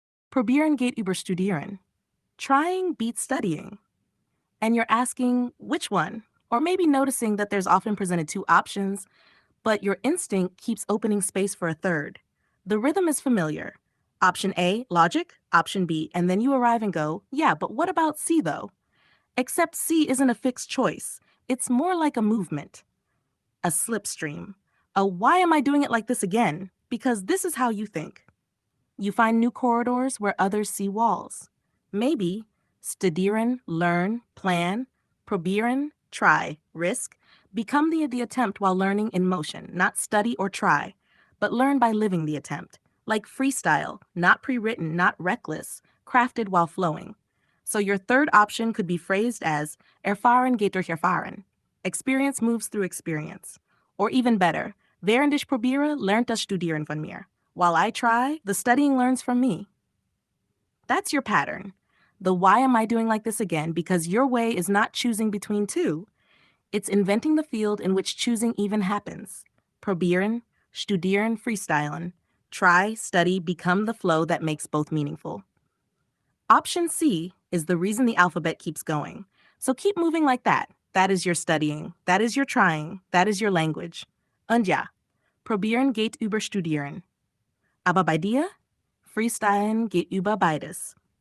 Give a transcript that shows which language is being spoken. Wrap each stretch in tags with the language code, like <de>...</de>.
<de>Probieren geht über studieren.</de> <en>Trying beats studying. And you're asking which one? Or maybe noticing that there's often presented two options, but your instinct keeps opening space for a third. The rhythm is familiar. Option A, logic, option B, and then you arrive and go, yeah, but what about C though? Except C isn't a fixed choice. It's more like a movement, a slipstream, a why am I doing it like this again? Because this is how you think. You find new corridors where others see walls. Maybe studieren, learn, plan, probieren, try, risk, become the attempt while learning in motion, not study or try, but learn by living the attempt. Like freestyle, not pre-written, not reckless, crafted while flowing. So your third option could be phrased as</en> <de>erfahren geht durch erfahren.</de> <en>Experience moves through experience. Or even better,</en> <de>während ich probiere, lernt das Studieren von mir.</de> <en>While I try, the studying learns from me. That's your pattern. The why am I doing like this again? Because your way is not choosing between two. It's inventing the field in which choosing even happens. Probieren, studieren, freestylen. Try, study, become the flow that makes both meaningful. Option C is the reason the alphabet keeps going. So keep moving like that. That is your studying. That is your trying. That is your language.</en> <de>Und ja, probieren geht über studieren. Aber bei dir, freestylen geht über beides.</de>